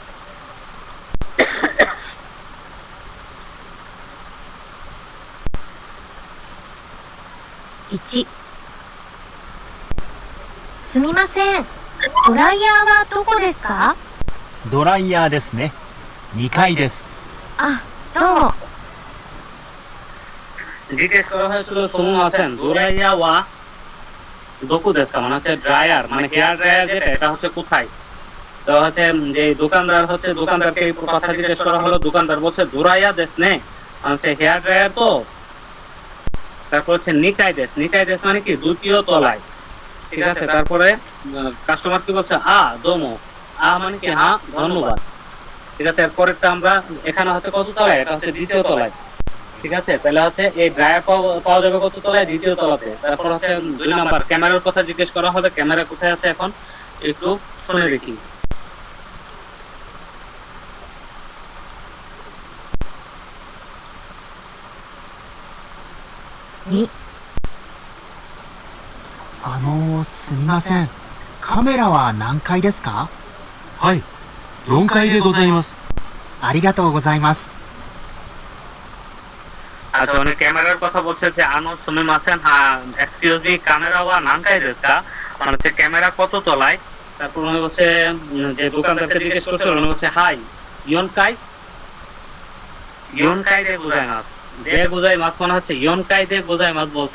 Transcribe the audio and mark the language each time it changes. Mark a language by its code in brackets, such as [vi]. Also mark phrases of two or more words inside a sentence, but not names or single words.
[ja] 1、すみません、ドライヤーはどこですか？ドライヤーですね。2階です。あ、どうも。 [bn] জিজ্ঞেস করা হয়েছিল [ja] すみません ドライヤーはどこですか [bn] মানে হচ্ছে ড্রায়ার মানে [en] hair dryer [bn] যেটা এটা হচ্ছে কোথায়। তো হচ্ছে যে দোকানদারকে এই কথা জিজ্ঞেস করা হলো, দোকানদার বলছে [ja] ドライヤーですね [bn] মানে [en] hair dryer [bn] তো। তারপর হচ্ছে [ja] 2階です [bn] মানে কি দ্বিতীয় তলায়। ঠিক আছে, তারপরে কাস্টমার কি বলছে দোমো মানে কি হ্যাঁ ধন্যবাদ। ঠিক আছে, এরপরেরটা আমরা এখানে হচ্ছে কত তলায়, এটা হচ্ছে দ্বিতীয় তলায়। ঠিক আছে, তাহলে হচ্ছে এই ড্রায়ার পাওয়া যাবে কত তলায়, দ্বিতীয় তলাতে। তারপর হচ্ছে 2 নাম্বার ক্যামেরার কথা জিজ্ঞেস করা হবে, ক্যামেরা কোথায় আছে এখন একটু শুনে দেখি। [ja] すみません。カメラは何階ですか？はい、4階でございます。ありがとうございます。 [bn] আচ্ছা, উনি ক্যামেরার কথা বলছে যে সুমিমাসেন হ্যাঁ [en] excuse me [ja] カメラは何階ですか [bn] মানে হচ্ছে ক্যামেরা কত তলায়। তারপর উনি বলছে যে দোকানদারকে জিজ্ঞেস করছে উনি বলছে [ja] はい 4階でございます でございます [bn] মানে হচ্ছে [ja] 4階でございます [bn] বলছে।